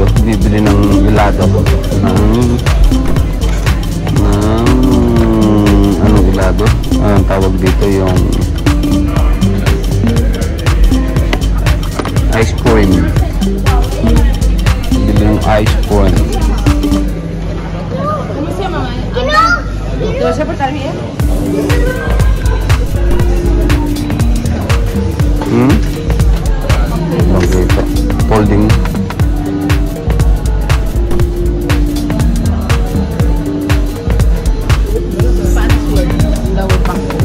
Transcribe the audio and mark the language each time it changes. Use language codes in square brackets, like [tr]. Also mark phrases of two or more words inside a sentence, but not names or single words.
[tl] Bibili ng ilado. Anong ilado? Anong tawag dito yung [en] ice cream. [tl] Bibili yung [en] ice cream. [es] Yo sé portar bien. [en] Okay, folding. Password. Lower pa.